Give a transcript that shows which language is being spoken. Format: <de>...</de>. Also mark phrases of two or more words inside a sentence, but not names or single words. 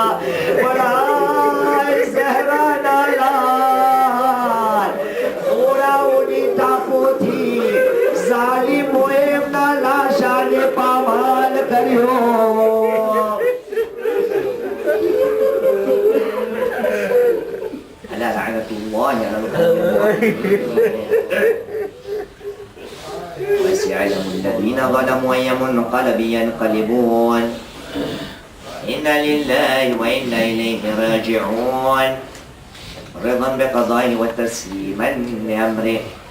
<gu>બડા ઝહરાના લાલ ઓરાઓની તાપોથી ઝાલિમોએ એમના લાશાને પામાલ કર્યો.</gu> <ar>على لعنة الله وسيعلم الذين ظلموا أي منقلب ينقلبون إنا لله وإنا إليه راجعون رضا بقضائه وتسليما لأمره.</ar>